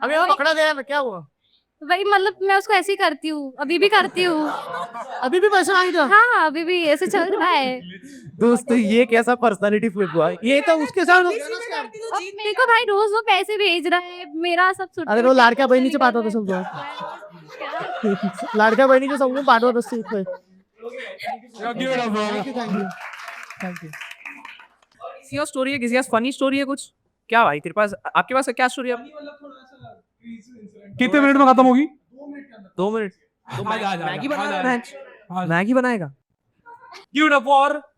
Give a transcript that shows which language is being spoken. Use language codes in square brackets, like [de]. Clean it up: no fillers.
[hi] अभी वो पकड़ा गया ना, क्या हुआ? भाई मतलब मैं उसको ऐसे ही करती हूँ, अभी भी करती हूँ। अभी भी पैसा आई था। हाँ, अभी भी ऐसे चल रहा है। दोस्त ये कैसा पर्सनालिटी फ्लिप हुआ? ये तो उसके साथ हो गया ना scam। अब मेरे को भाई रोज वो पैसे भेज रहा है, मेरा सब छुट्टी। [mr] अरे वो लाडक्या बहिणीचे पाठवत असेल तो। लाडक्या बहिणीचे समजून पाठवत असतील तो। [en] Give it up, bro. Thank you. [hi] किसी और स्टोरी है, किसी और फनी स्टोरी है कुछ? क्या भाई तेरे पास, आपके पास क्या स्टोरी है? कितने मिनट में खत्म होगी? 2 मिनट। तो मैगी बनाएगा? हाँ। मैगी बनाएगा? [en] Give it up for